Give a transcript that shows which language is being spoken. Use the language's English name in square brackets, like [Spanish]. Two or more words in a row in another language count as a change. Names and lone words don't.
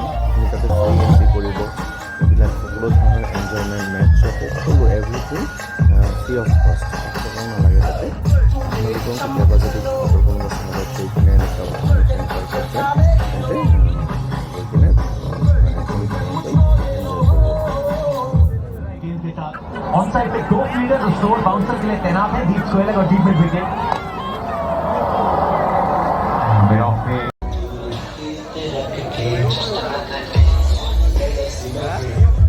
[Assamese] আপুনি তাতে [English] free entry [Assamese] কৰিব, এইবিলাক সকলো ধৰণৰ এনজয়মেণ্ট, মেটচ সকলো [English] everything free of cost, [Assamese] 1 টকাও নালাগে তাতে। আপোনালোকেও কেতিয়াবা যদি ভাৰতৰ কোনোবা চহৰত গৈ কিনে এনেকুৱা ফেন পাৰ্কত যায় তেন্তে গৈ কিনে এখন ধুনীয়াকৈ এনজয় কৰিব। [English] on side पे 2 fielder slower bouncer [Hindi] के लिए तैनात है, [English] दीप सोहेल और deep mid wicket. Yeah.